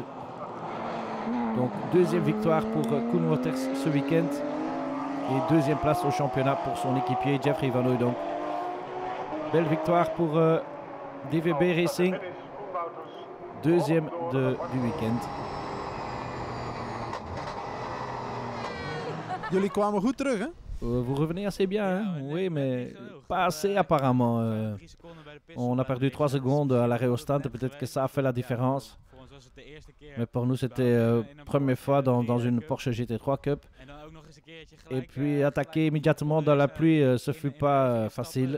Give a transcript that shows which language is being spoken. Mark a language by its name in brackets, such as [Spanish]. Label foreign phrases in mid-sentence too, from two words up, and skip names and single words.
[French] Donc 2e victoire pour Koen Waters ce week-end et 2e place au championnat pour son équipier Jeffrey Van Hooydonk. Belle victoire pour DVB Racing, 2e du week-end. [Dutch] Jullie kwamen goed terug, hè? [French] Vous revenez assez bien, hein? Oui, mais pas assez apparemment. On a perdu 3 secondes à l'arrêt au stand, peut-être que ça a fait la différence. Mais pour nous, c'était la première fois dans une Porsche GT3 Cup. Et puis attaquer immédiatement dans la pluie, ce fut pas facile.